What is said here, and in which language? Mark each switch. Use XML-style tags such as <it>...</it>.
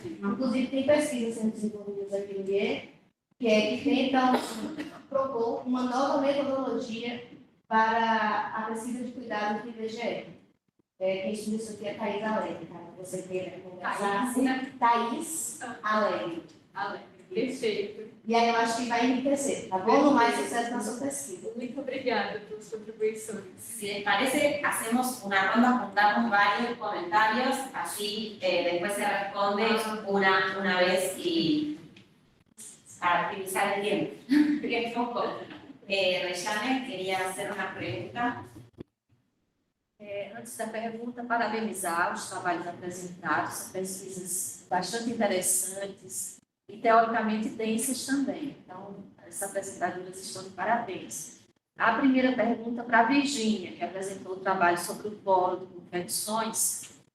<pt>Inclusive, tem pesquisas sendo desenvolvidas aqui no IE, que tentam propor uma nova metodologia para a pesquisa de cuidados do IBGE. Quem estuda isso aqui é Thaís Alegre, tá? Você queira conversar. Thaís Alegre. Perfeito. E aí eu acho que vai enriquecer, tá bom? No mais sucesso na sua pesquisa. Muito obrigada pelas contribuições.</pt> <es>Si les parece, hacemos una ronda, juntamos varios comentarios, así después se responde una vez y para optimizar el tiempo. Rejane quería hacer una pregunta.</es> <pt>Antes da pergunta, parabenizar os trabalhos apresentados, são pesquisas bastante interessantes e teoricamente densas também. Então, essas apresentadoras estão de parabéns. A primeira pergunta para a Virgínia, que apresentou o trabalho sobre o polo de competições.</pt>